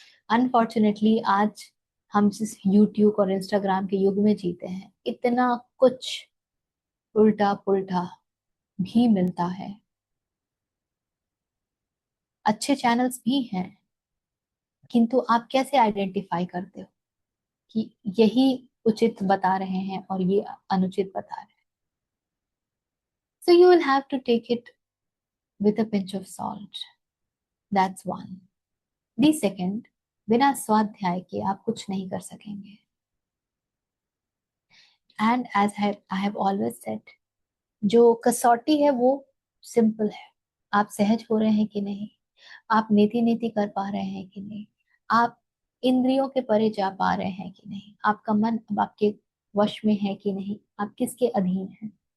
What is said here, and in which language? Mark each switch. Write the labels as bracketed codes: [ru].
[hi] Unfortunately आज हम जिस यूट्यूब और इंस्टाग्राम के युग में जीते हैं, इतना कुछ उल्टा पुल्टा भी मिलता है। अच्छे चैनल्स भी हैं, किंतु आप कैसे आइडेंटिफाई करते हो कि यही उचित बता रहे हैं और ये अनुचित बता रहे हैं? [en] So you will have to take it with a pinch of salt. That's one. The second, [hi] बिना स्वाध्याय के आप कुछ नहीं कर सकेंगे। [en] And as I have always said, [hi] जो कसौटी है वो सिंपल है। आप सहज हो रहे हैं कि नहीं, आप नीति नीति कर पा रहे हैं कि नहीं, आप इंद्रियों के परे जा पा रहे हैं कि नहीं, आपका मन अब आपके वश में है कि नहीं, आप किसके अधीन हैं।